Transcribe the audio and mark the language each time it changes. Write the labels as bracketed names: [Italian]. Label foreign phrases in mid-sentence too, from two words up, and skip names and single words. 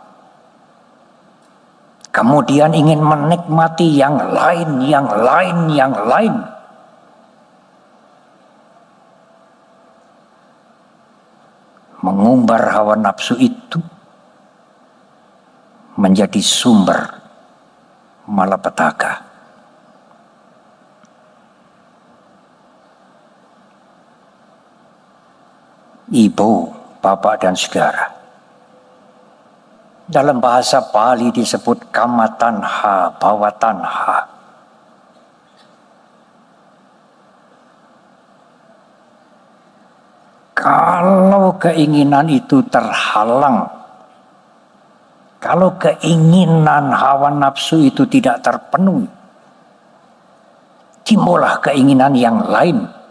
[Indonesian] kemudian ingin menikmati yang lain, mengumbar hawa nafsu itu menjadi sumber malapetaka. Ibu, bapak, dan saudara, dalam bahasa Pali disebut [Pali] kama tanha, bhava tanha. [Indonesian] Kalau keinginan itu terhalang, kalau keinginan hawa nafsu itu tidak terpenuhi, timbullah keinginan yang lain